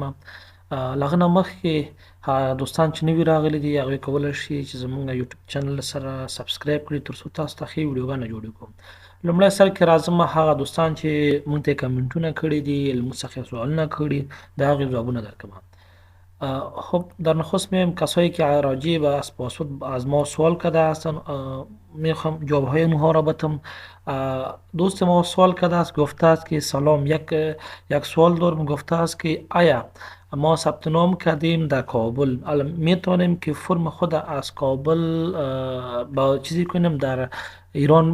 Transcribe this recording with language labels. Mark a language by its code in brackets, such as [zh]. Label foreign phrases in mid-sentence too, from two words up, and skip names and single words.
[ps] له هغه نه مخکې دوستان چې نوي راغلي دي هغوی کولی شي چې زموږ یوټیوب چینل سره سبسکرایب کړي تر څو تاسو ته ښې ویډیوګانې جوړې کړو. لومړی سر کې راځم هغه دوستان چې موږ ته یې کمنټونه کړي دي، له موږ څخه یې سوالونه کړي، د هغې ځوابونه درکوم. [fa] خب در نخست میایم کسایی که راجع به از پاسورد از ما سوال کرده هستن، میخوام جوابهای اونها را بتم. دوست ما سوال کرده است، گفته است که سلام، یک سوال دارم. گفته است که آیا ما ثبت نام کردیم در کابل، میتونیم که فرم خود از کابل با چیزی کنیم در ایران؟